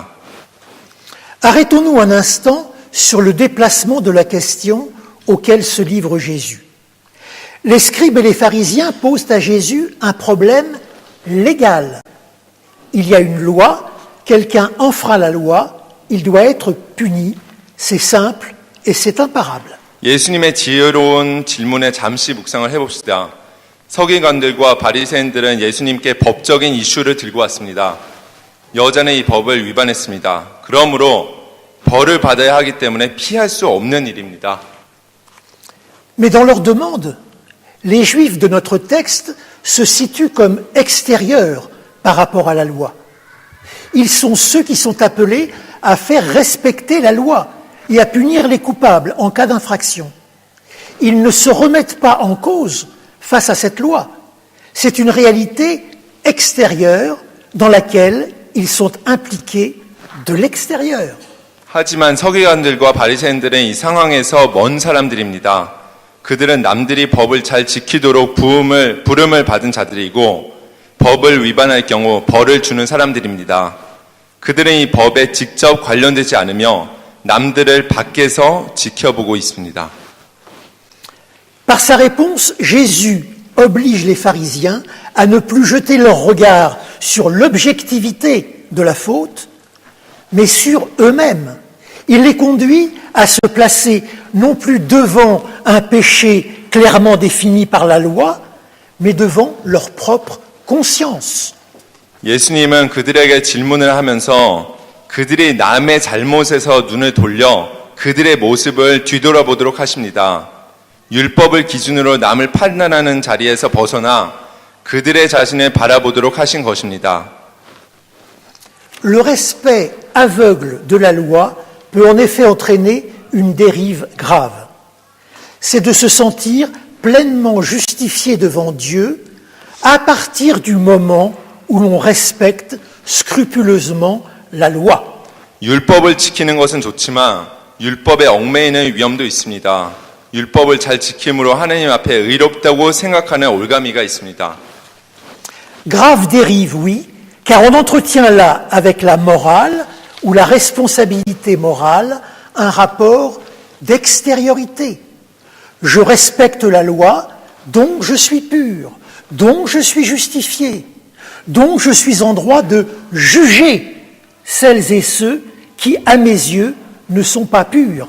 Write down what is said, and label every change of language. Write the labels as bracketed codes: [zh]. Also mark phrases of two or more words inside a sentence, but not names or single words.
[fr] Arrêtons-nous un instant sur le déplacement de la question auquel se livre Jésus. Les scribes et les pharisiens posent à Jésus un problème légal. Il y a une loi, quelqu'un enfreint la loi, il doit être puni, c'est simple et c'est imparable. [ko] 예수님의 지혜로운 질문에 잠시 묵상을 해봅시다. 서기관들과 바리새인들은 예수님께 법적인 이슈를 들고 왔습니다. 여자는 이 법을 위반했습니다. 그러므로 벌을 받아야 하기 때문에 피할 수 없는 일입니다. [fr] Mais dans leur demande, les Juifs de notre texte se situent comme extérieurs par rapport à la loi. Ils sont ceux qui sont appelés à faire respecter la loi et à punir les coupables en cas d'infraction. Ils ne se remettent pas en cause face à cette loi. C'est une réalité extérieure dans laquelle ils sont impliqués de l'extérieur. [ko] 하지만 서기관들과 바리새인들은 이 상황에서 먼 사람들입니다. 그들은 남들이 법을 잘 지키도록 부름을 받은 자들이고 법을 위반할 경우 벌을 주는 사람들입니다. 그들은 이 법에 직접 관련되지 않으며 남들을 밖에서 지켜보고 있습니다. [fr] Par sa réponse, Jésus oblige les pharisiens à ne plus jeter leur regard sur l'objectivité de la faute, mais sur eux-mêmes. Il les conduit à se placer non plus devant un péché clairement défini par la loi, mais devant leur propre conscience. [ko] 예수님은 그들에게 질문을 하면서 그들이 남의 잘못에서 눈을 돌려 그들의 모습을 뒤돌아보도록 하십니다. 율법을 기준으로 남을 판단하는 자리에서 벗어나 그들의 자신을 바라보도록 하신 것입니다. [fr] Le respect aveugle de la loi peut en effet entraîner une dérive grave. C'est de se sentir pleinement justifié devant Dieu à partir du moment où l'on respecte scrupuleusement la loi. [ko] 율법을 지키는 것은 좋지만 율법에 얽매이는 위험도 있습니다. 율법을 잘 지킴으로 하나님 앞에 의롭다고 생각하는 올가미가 있습니다. [fr] Grave dérive, oui, car on entretient là, avec la morale ou la responsabilité morale, un rapport d'extériorité. Je respecte la loi, donc je suis pur, donc je suis justifié, donc je suis en droit de juger celles et ceux qui, à mes yeux, ne sont pas purs.